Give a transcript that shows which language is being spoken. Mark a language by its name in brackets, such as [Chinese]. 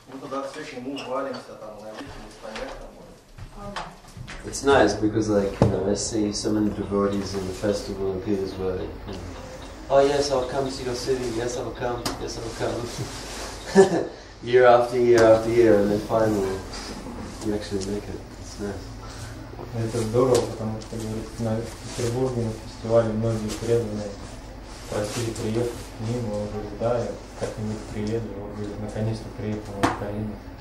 [Russian] туда все к нему валимся, там, найти, понять, там. [English] It's nice because, like, you know, I see so many devotees in the festival in Petersburg, and oh yes, I'll come to your city. Yes, I'll come. Yes, I'll come. Year after year after year, and then finally you actually make it. It's nice. [Russian] Это здорово, потому что, говорит, на Петербурге на фестивале многие преданные просили приехать к ним, он говорит, да, я как-нибудь приеду, он говорит, наконец-то приехал в Украину.